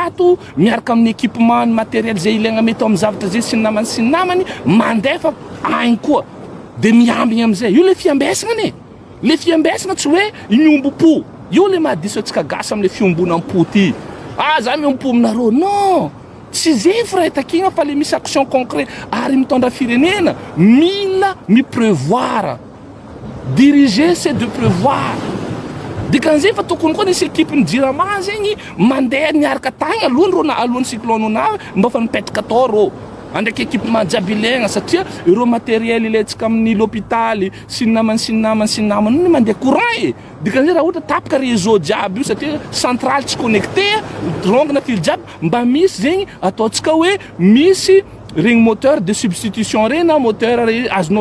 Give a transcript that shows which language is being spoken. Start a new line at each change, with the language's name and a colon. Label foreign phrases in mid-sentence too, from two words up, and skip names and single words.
Malagasy: ato miaraka amin'ny équipement ny matériel zay ilaigna mety amin'ny zavatra zay sy ny namany mandefa agny koa de miambigny amizay io le fiambesagna le fiambesagna tsy hoe miombo-po io le mahadiso atsika gasy am'le fiombonam-po ty za miombo-po aminareo non tsy zay firahitakigna fa le misy
French: action concret
Malagasy: ary mitondra firenena mila miprevoir
French: diriger c'est de prévoir
Malagasy: dikan'zay fa tokony koa nisy équipe ny jirama zegny mandeha niaraka tagny alohan'ny cyclone na mba fa mipetraka atao rô andraiky équipement jiaby ilaigna satria ireo matériel ilaitsika amin'ny l'hôpitaly sy ny namany ny mandeha courant dikan'zay raha ohatra tapaka réseau jiaby io satria centrale tsy connecté rongana fil jiaby mba misy zegny ataotsika hoe misy regny
French: moteur de substitution
Malagasy: regny na moteur azonao